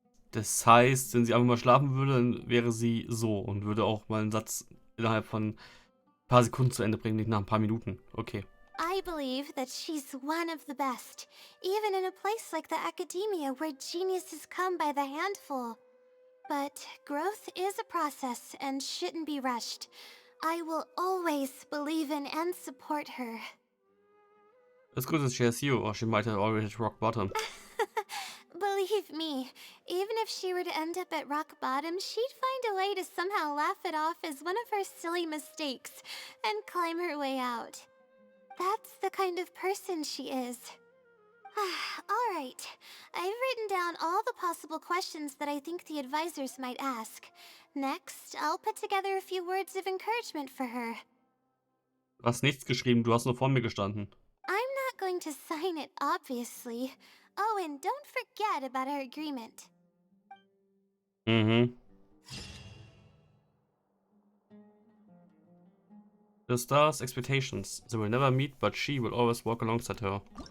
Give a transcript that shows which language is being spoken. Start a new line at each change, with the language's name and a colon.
German: Das heißt, wenn sie einfach mal schlafen würde, dann wäre sie so und würde auch mal einen Satz innerhalb von ein paar Sekunden zu Ende bringen, nicht nach ein paar Minuten. Okay.
English: I believe that she's one of the best, even in a place like the academia where geniuses come by the handful. But growth is a process and shouldn't be rushed. I will always believe in and support her. As good as she has you, or she might have already hit rock bottom. Believe me, even if she were to end up at rock bottom, she'd find a way to somehow laugh it off as one of her silly mistakes and climb her way out. That's the kind of person she is. Alright, I've written down all the possible questions that I think the advisors might ask. Next, I'll put together a few words of encouragement for her.
German: Du hast nichts geschrieben, du hast nur vor mir gestanden.
English: I'm not going to sign it, obviously. Oh, and don't forget about our agreement. Mhm. The star's expectations. They will never meet, but she will always walk alongside her.